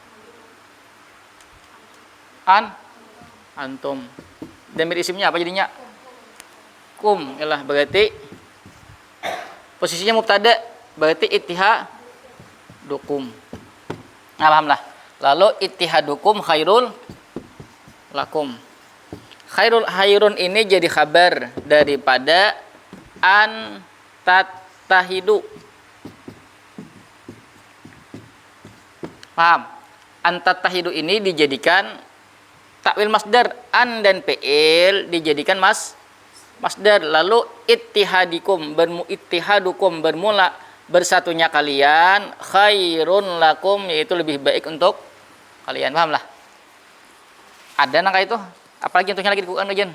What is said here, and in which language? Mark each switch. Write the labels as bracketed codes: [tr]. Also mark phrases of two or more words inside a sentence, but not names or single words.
[id] Antum. Damir isimnya apa jadinya? Kum. Yalah, berarti posisinya mubtada, berarti ittihadukum. Paham lah. Lalu [ar] اتحادكم خير لكم. [id] Khairun ini jadi khabar daripada [ar] أن تتحدوا. [id] Paham? [ar] أن تتحدوا [id] ini dijadikan takwil masdar, an dan fi'il dijadikan masdar. Lalu ittihadukum bermula bersatunya kalian, [ar] خير لكم, [id] yaitu lebih baik untuk kalian. Paham lah? Ada nangka itu? Apalagi contohnya lagi di Quran aja.